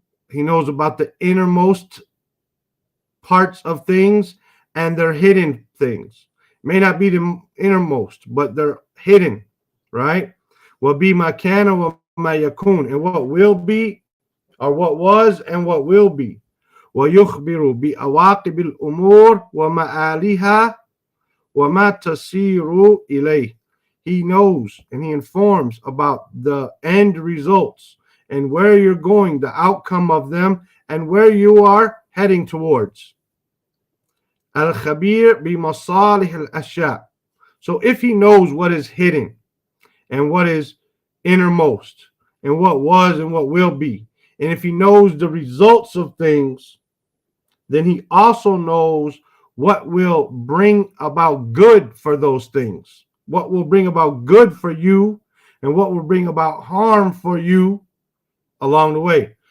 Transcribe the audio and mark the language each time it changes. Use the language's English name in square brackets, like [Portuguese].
[English] He knows about the innermost parts of things and their hidden things. May not be the innermost, but they're hidden, right? [Arabic] Wa bima kana wa ma yakun, [English] and what will be, or what was and what will be. [Arabic] ويخبر بأواقب الأمور ومآلها وما تسير إليه. [English] He knows and he informs about the end results and where you're going, the outcome of them, and where you are heading towards. [Arabic] Al-Khabeer bi-masalih al-ashya. [English] So if he knows what is hidden and what is innermost and what was and what will be, and if he knows the results of things, then he also knows what will bring about good for those things, what will bring about good for you, and what will bring about harm for you along the way.